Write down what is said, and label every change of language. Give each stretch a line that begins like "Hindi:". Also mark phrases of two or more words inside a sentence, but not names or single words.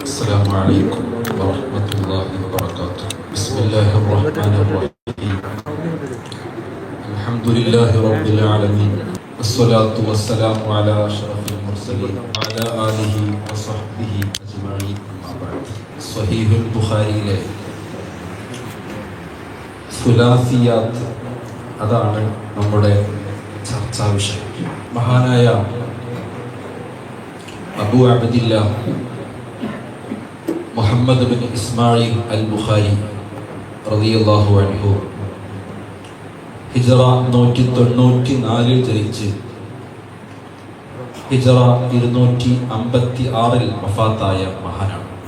Arabic: السلام عليكم ورحمة الله وبركاته. بسم الله الرحمن الرحيم. الحمد لله رب العالمين، والصلاة والسلام على أشرف المرسلين وعلى آله وصحبه أجمعين. أما بعد.
Malayalam: صحيح البخاري സുലാസിയാത്ത് അതാണ് നമ്മുടെ ചർച്ചാ വിഷയം. മഹാനായ അബൂ അബ്ദില്ല മുഹമ്മദ് ബിൻ ഇസ്മായിൽ അൽ ബുഖാരി
Arabic: رضي الله عنه
Malayalam: ഹിജ്റ 194 ജനിച്ച് ഹിജ്റ 256 വഫാത്തായ മഹാനാണ്.